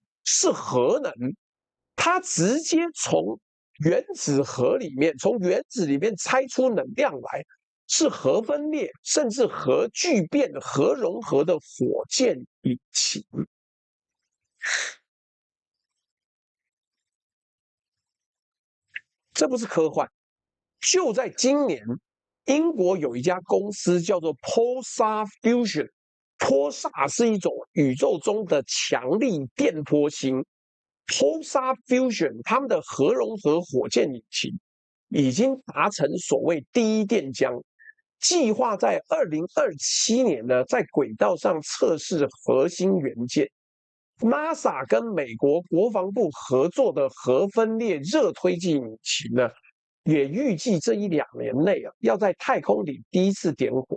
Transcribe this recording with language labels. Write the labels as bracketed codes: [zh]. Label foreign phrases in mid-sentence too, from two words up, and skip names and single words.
[zh] 是核能，它直接從原子核裡面，從原子裡面拆出能量來，是核分裂，甚至核聚变、核融合的火箭引擎。這不是科幻，就在今年，英國有一家公司叫做 Pulsar Fusion，波薩是一種宇宙中的強力電波星。Pulsar Fusion 他們的核融合火箭引擎已經達成所謂第一電漿，計劃在2027年呢，在軌道上測試核心元件。NASA 跟美國國防部合作的核分裂熱推進引擎呢，也預計這1-2年內要在太空裡第一次點火。